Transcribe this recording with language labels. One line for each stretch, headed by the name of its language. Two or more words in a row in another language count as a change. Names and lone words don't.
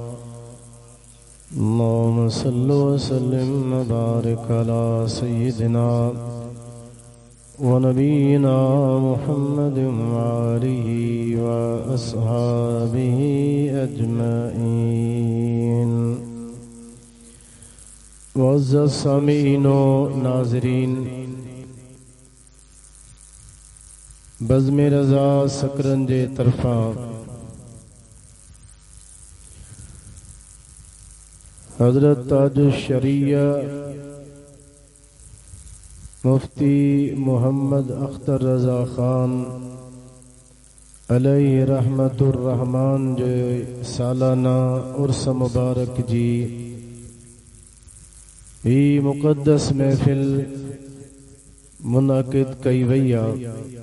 Arabic: اللهم صل وسلم وبارك على سيدنا ونبينا محمد وآله وأصحابه
Sindhi: أجمعين मुअज़्ज़ज़ सामीईन व नाज़रीन बज़्म रज़ा सकरन जे तरफ़ां हज़रत ताजुश शरीया मुफ्ती मोहम्मद अख्तर रज़ा ख़ान
Arabic: عليه رحمة الرحمن
Sindhi: जे सालाना उर्स मुबारक जी ही मुक़द्दस महफ़िल मुनाक़िद कई वई आहे